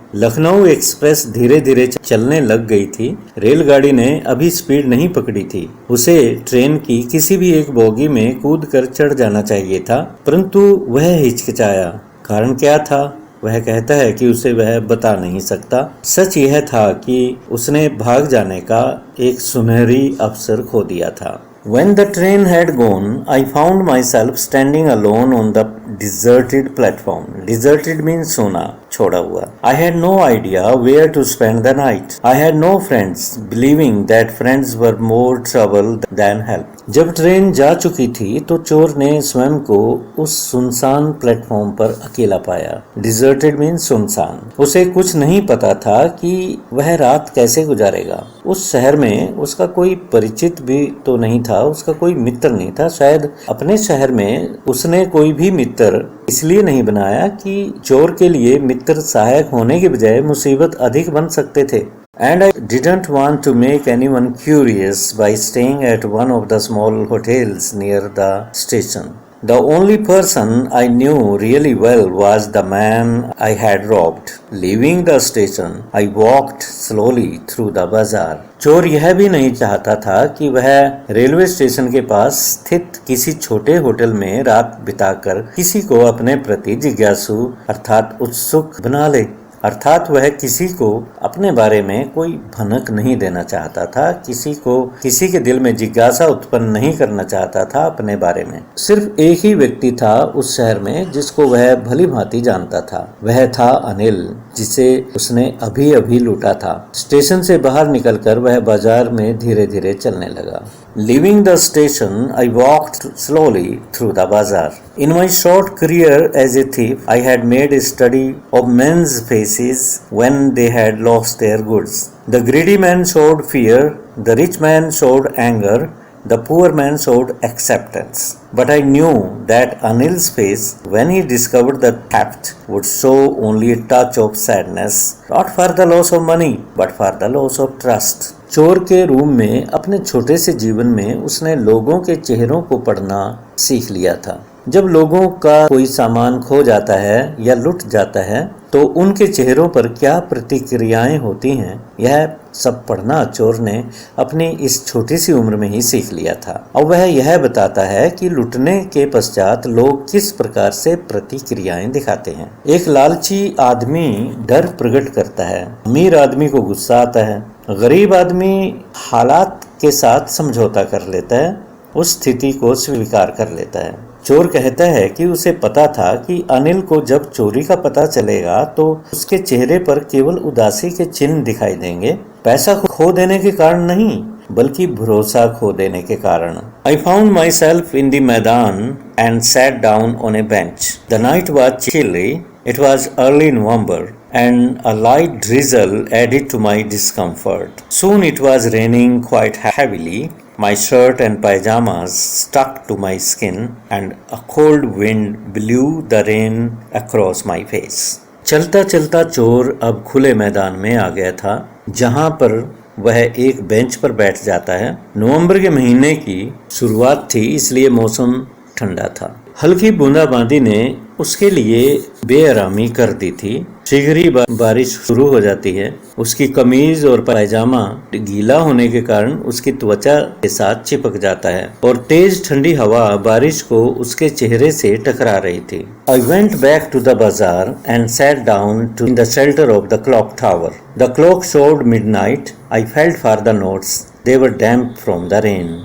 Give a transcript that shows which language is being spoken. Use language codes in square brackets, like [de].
[hi] Lucknow express धीरे धीरे चलने लग गई थी। रेलगाड़ी ने अभी स्पीड नहीं पकड़ी थी। उसे ट्रेन की किसी भी एक बोगी में कूद कर चढ़ जाना चाहिए था, परंतु वह हिचकिचाया। कारण क्या था? वह कहता है कि उसे वह बता नहीं सकता। सच यह था कि उसने भाग जाने का एक सुनहरी अवसर खो दिया था। [en] When the train had gone, I found myself standing alone on the deserted platform. Deserted means [hi] सोना, छोड़ा हुआ। [en] I had no idea where to spend the night. I had no friends, believing that friends were more trouble than help. [hi] जब train जा चुकी थी तो चोर ने स्वयं को उस सुनसान प्लेटफॉर्म पर अकेला पाया। [en] deserted means [hi] सुनसान। उसे कुछ नहीं पता था कि वह रात कैसे गुजारेगा। उस शहर में उसका कोई परिचित भी तो नहीं था, उसका कोई मित्र नहीं था। शायद अपने शहर में उसने कोई भी मित्र इसलिए नहीं बनाया कि चोर के लिए मित्र सहायक होने के बजाय मुसीबत अधिक बन सकते थे। [en] And I didn't want to make anyone curious by staying at one of the small hotels near the station. The only person I knew really well was the man I had robbed. Leaving the station, I walked slowly through the bazaar. [hi] चोर यह भी नहीं चाहता था कि वह railway station के पास स्थित किसी छोटे होटल में रात बिताकर किसी को अपने प्रति जिज्ञासु अर्थात उत्सुक बना ले। अर्थात वह किसी को अपने बारे में कोई भनक नहीं देना चाहता था, किसी के दिल में जिज्ञासा उत्पन्न नहीं करना चाहता था अपने बारे में। सिर्फ एक ही व्यक्ति था उस शहर में जिसको वह भली भांति जानता था। वह था अनिल, जिसे उसने अभी अभी लूटा था। स्टेशन से बाहर निकलकर वह बाजार में धीरे धीरे चलने लगा। [en] Leaving the station, I walked slowly through the bazaar. In my short career as a thief, I had made a study of men's faces when they had lost their goods. The greedy man showed fear, the rich man showed anger, the poor man showed acceptance. But I knew that Anil's face, when he discovered the theft, would show only a touch of sadness, not for the loss of money, but for the loss of trust. [hi] चोर के room में अपने छोटे से जीवन में उसने लोगों के चेहरों को पढ़ना सीख लिया था। जब लोगों का कोई सामान खो जाता है या लुट जाता है तो उनके चेहरों पर क्या प्रतिक्रियाएं होती हैं, यह सब पढ़ना चोर ने अपनी इस छोटी सी उम्र में ही सीख लिया था। और वह यह बताता है कि लुटने के पश्चात लोग किस प्रकार से प्रतिक्रियाएं दिखाते हैं। एक लालची आदमी डर प्रकट करता है, अमीर आदमी को गुस्सा आता है, गरीब आदमी हालात के साथ समझौता कर लेता है, उस स्थिति को स्वीकार कर लेता है। चोर कहता है कि उसे पता था कि अनिल को जब चोरी का पता चलेगा तो उसके चेहरे पर केवल उदासी के चिन्ह दिखाई देंगे, पैसा खो देने के कारण नहीं बल्कि भरोसा खो देने के कारण। [en] I found myself in the maidan and sat down on a bench. The night was chilly. It was early November and a light drizzle added to my discomfort. Soon it was raining quite heavily. My shirt and pajamas stuck to my skin and a cold wind blew the rain across my face. [hi] चलता चलता चोर अब खुले मैदान में आ गया था, जहां पर वह एक बेंच पर बैठ जाता है। नवंबर के महीने की शुरुआत थी, इसलिए मौसम ठंडा था। हल्की बूंदाबांदी ने उसके लिए बेआरामी कर दी थी। शीघ्र ही बारिश शुरू हो जाती है। उसकी कमीज और पायजामा गीला होने के कारण उसकी त्वचा के साथ चिपक जाता है और तेज ठंडी हवा बारिश को उसके चेहरे से टकरा रही थी। [en] I went back to the bazaar and sat down in the shelter of the clock tower. The clock showed midnight. I felt for the notes. They were damp from the rain.